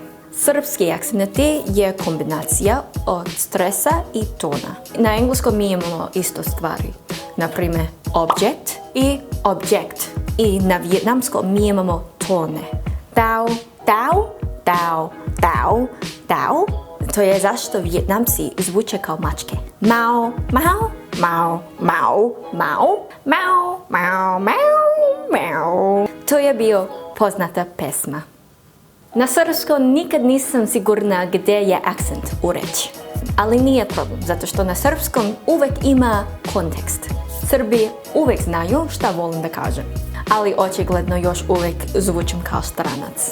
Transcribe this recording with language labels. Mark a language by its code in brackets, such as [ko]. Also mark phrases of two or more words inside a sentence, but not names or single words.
[sr] Srpski akcenti je kombinacija od stresa i tona. Na engleskom mi imamo isto stvari, na primjer object i object. I na vijetnamskom mi imamo tone. [vi] Dao, dao, dao, dao, dao. [sr] To je zašto Vijetnamci zvuče kao mačke. [vi] Mao, mao, mao, mao, mao, mao, mao, mao, mao. [sr] To je bio poznata pesma. Na srpskom nikad nisam sigurna gdje je akcent u reči. Ali nije problem, zato što na srpskom uvijek ima kontekst. Srbi uvijek znaju šta volim da kažem. Ali očigledno još uvijek zvučim kao stranac.